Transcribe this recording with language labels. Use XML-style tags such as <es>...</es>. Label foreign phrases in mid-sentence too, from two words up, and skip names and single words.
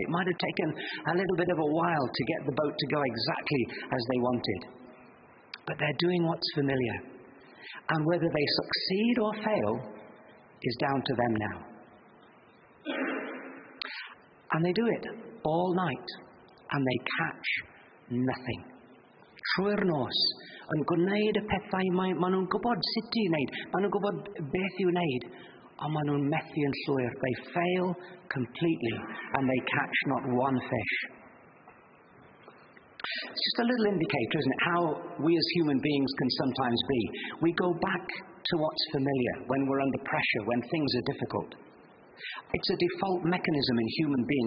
<en>It might have taken a little bit of a while to get the boat to go exactly as they wanted. But they're doing what's familiar. And whether they succeed or fail is down to them now. And they do it all night. And they catch nothing.</en> <cy>Trwy'r nos, yn gwneud y pethau maen nhw'n gwybod sut I wneud. Maen nhw'n gwybod beth I wneud. Ond maen nhw'n methu yn llwyr.</cy> <en>They fail completely. And they catch not one fish. It's just a little indicator, isn't it, how we as human beings can sometimes be. We go back to what's familiar when we're under pressure, when things are difficult. It's a default mechanism in human beings.</en>